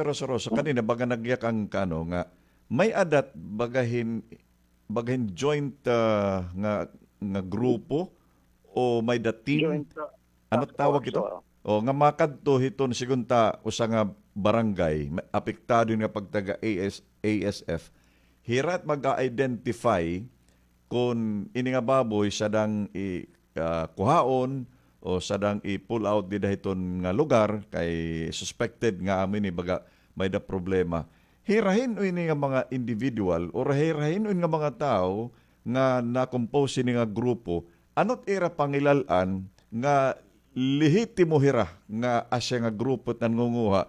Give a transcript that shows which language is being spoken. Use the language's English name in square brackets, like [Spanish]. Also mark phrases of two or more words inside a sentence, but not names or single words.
[Waray] Rosoroso, kanina baga nagyak ang kano nga may adat bagahin joint nga grupo o may dating ano tawag ito? O nga makadto hiton sigunta usa nga barangay apektado nga pagtaga ASF. Hirat mag-identify kung ini nga baboy sadang kuhaon o sadang i-pull out di dahiton nga lugar kay suspected nga amin ni baga may da problema. Hirahin ini nga mga individual o hirahin nga mga tao nga na-compose ni nga grupo. Anot ira pangilalan nga lehitimo hira nga asya nga grupo at nangunguha.